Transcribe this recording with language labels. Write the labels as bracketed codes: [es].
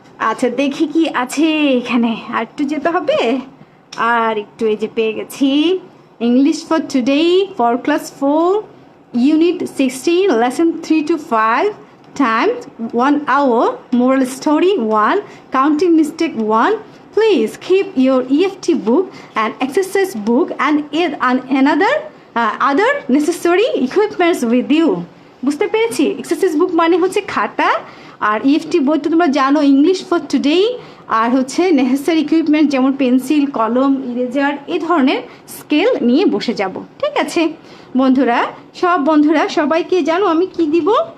[bn] আচ্ছা, দেখি কি আছে এখানে। আর একটু যেতে হবে, আর একটু, এই যে পেয়ে গেছি। [en] English for today for class 4 unit 16 lesson 3 to 5, time 1 hour, moral story 1, counting mistake 1. Please keep your EFT book and exercise book and another other necessary equipments with you. [bn] বুঝতে পেরেছি? এক্সারসাইজ বুক মানে হচ্ছে খাতা, আর ইএফটি বই তো তোমরা জানো, English for today. আর হচ্ছে নেসেসারি ইকুইপমেন্ট যেমন পেন্সিল, কলম, ইরেজার, এই ধরনের স্কেল নিয়ে বসে যাব। ঠিক আছে বন্ধুরা? সব বন্ধুরা সবাইকে জানো আমি কি দিব?